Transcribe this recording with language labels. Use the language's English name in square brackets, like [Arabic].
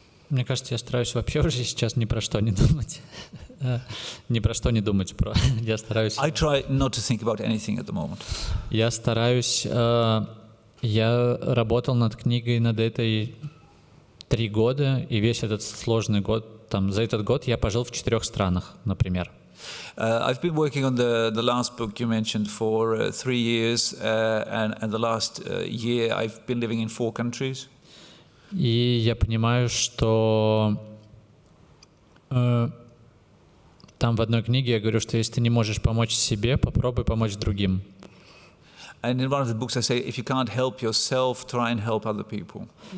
[Russian] Мне кажется, я стараюсь вообще уже сейчас ни про что не думать. Ни про что не думать. Я стараюсь... [English] I try not to think about anything at the moment. [Russian] Я стараюсь... Я работал над книгой над этой 3 года, и весь этот сложный год, за этот год я пожил в 4 странах, например. [English] I've been working on the last book you mentioned for 3 years, and the last year I've been living in 4 countries. [Russian] И я понимаю, что там в одной книге я говорю, что если ты не можешь помочь себе, попробуй помочь другим. [English] And in one of the books I say, if you can't help yourself, try and help other people.